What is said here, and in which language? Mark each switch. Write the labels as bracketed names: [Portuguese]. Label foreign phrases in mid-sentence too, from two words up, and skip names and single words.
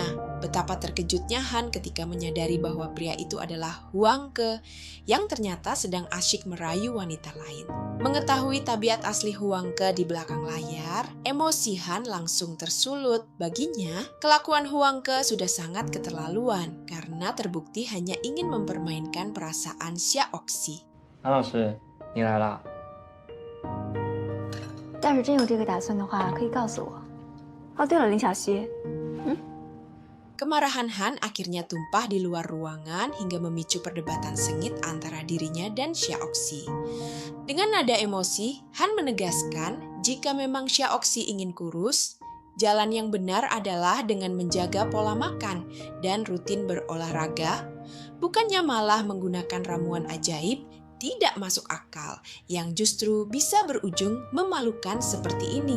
[Indonesian] Betapa terkejutnya Han ketika menyadari bahwa pria itu adalah Huang Ke yang ternyata sedang asyik merayu wanita lain. Mengetahui tabiat asli Huang Ke di belakang layar, emosi Han langsung tersulut. Baginya, kelakuan Huang Ke sudah sangat keterlaluan karena terbukti hanya ingin mempermainkan perasaan Xiaoxi. [Chinese] 韩老师，你来啦。要是真有这个打算的话，可以告诉我。哦，对了，林小溪， [Indonesian] Kemarahan Han akhirnya tumpah di luar ruangan hingga memicu perdebatan sengit antara dirinya dan Xiaoxi. Dengan nada emosi, Han menegaskan jika memang Xiaoxi ingin kurus, jalan yang benar adalah dengan menjaga pola makan dan rutin berolahraga, bukannya malah menggunakan ramuan ajaib tidak masuk akal yang justru bisa berujung memalukan seperti ini.